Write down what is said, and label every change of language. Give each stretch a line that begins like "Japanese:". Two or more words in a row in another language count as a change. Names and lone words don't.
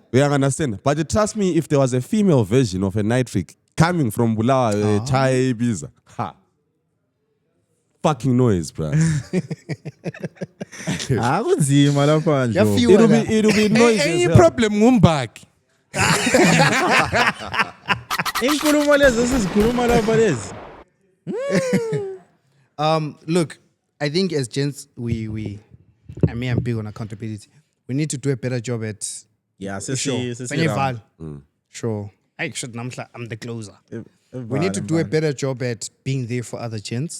English: We understand. But trust me, if there was a female version of a Night Freak coming from Bulawayo, Chai Ibiza, fucking noise, bro. It'll It'll be noise. Any problem, Mumbak.
North Ndebele: Inkulumo lezi esizikhuluma lapha lezi.
English: Look, I think as gents, I mean, I'm big on accountability. We need to do a better job at. Yeah, Sure. Sure. I should. I'm the closer. We need to do a better job at being there for other gents.